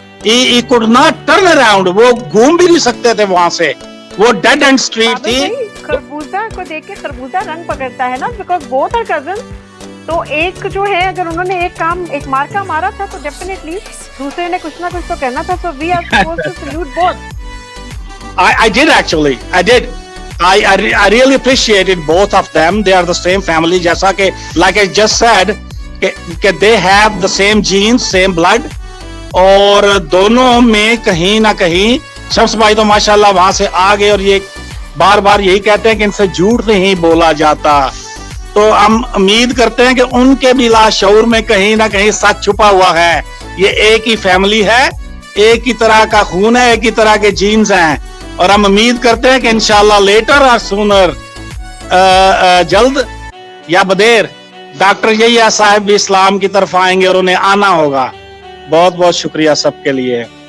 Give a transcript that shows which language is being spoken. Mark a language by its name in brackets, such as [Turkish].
[Hindi] He could not turn around, वो घूम भी नहीं सकते थे वहां से, वो डेड एंड स्ट्रीट थी। खरबूजा को देख के खरबूजा रंग पकड़ता है ना, बिकॉज बोथ आर कजन। तो एक जो है, अगर उन्होंने एक मार्का मारा था तो डेफिनेटली दूसरे ने कुछ ना कुछ तो करना था। So we are supposed to salute both. [English] I did actually. I did. I really appreciated both of them. They are the same family. जैसा कि like I just said कि they have the same genes, same blood. [Hindi] और दोनों में कहीं ना कहीं शम्स भाई तो माशाल्लाह वहां से आ गए, और ये बार बार यही कहते हैं कि इनसे झूठ नहीं बोला जाता। तो हम उम्मीद करते हैं कि उनके भी लाशऊर में कहीं ना कहीं सच छुपा हुआ है। ये एक ही फैमिली है, एक ही तरह का खून है, एक ही तरह के जीन्स हैं, और हम उम्मीद करते हैं कि इंशाल्लाह लेटर और सूनर जल्द या बदेर डॉक्टर यहिया साहब भी इस्लाम की तरफ आएंगे और उन्हें आना होगा। बहुत बहुत शुक्रिया सबके लिए।